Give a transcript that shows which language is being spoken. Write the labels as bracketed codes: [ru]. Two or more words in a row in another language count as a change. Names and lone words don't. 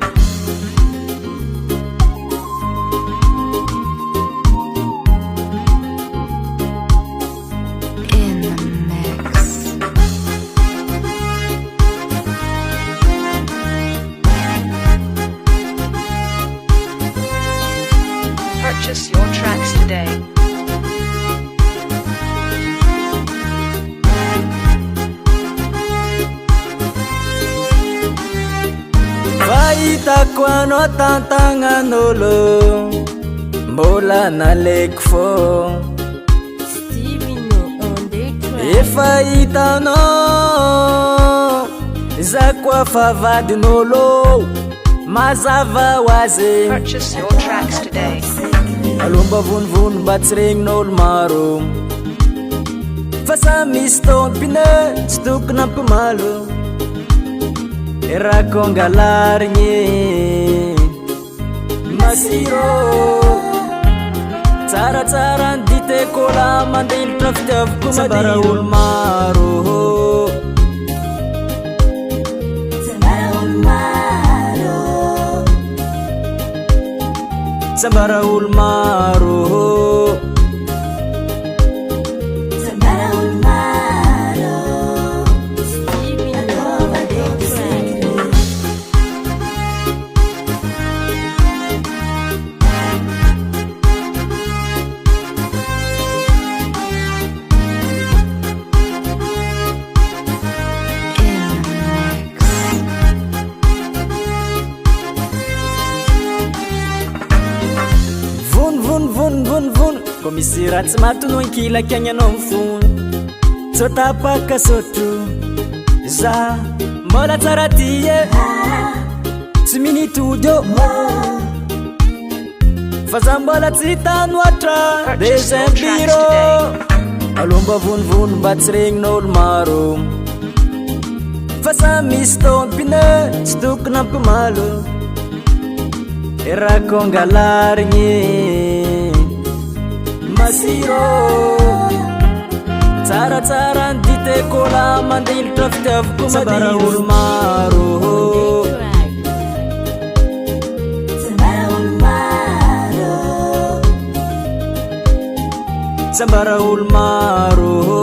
[en] In the mix. Purchase your tracks today. [mg] Fahitako anao tantagnan'olo mbola naleko fô [en] Steven on the track. [mg] efa hitanao za koa fa vadin'olo mazava ho azy [en] Purchase your tracks today. [mg] alomba vonivony mba tsy regnin'olo maro fa sa misy tompine tsy tokony ampimalo raha kongalarigny masiro tsaratsara ny ditekola mandelotra fitiavoko mambara olo maro sambara olo maro [en] Steven on the track. In the mix. [mg] Von ko misy raha tsy matono ankilaka agny anao mifony tsotapaka sotro za mbola tsara tie tsy minitody ô fa za mbola tsy tanoatra [en] Purchase your tracks desimbiro today. [mg] alomba vonivony mba tsy regnin'olo maro fa sa misy tompine tsy tokony ampimalo raha kongalarigny masiro tsaratsara ny ditekola mandelotra fitiavoko mambara olo maro sambara olo maro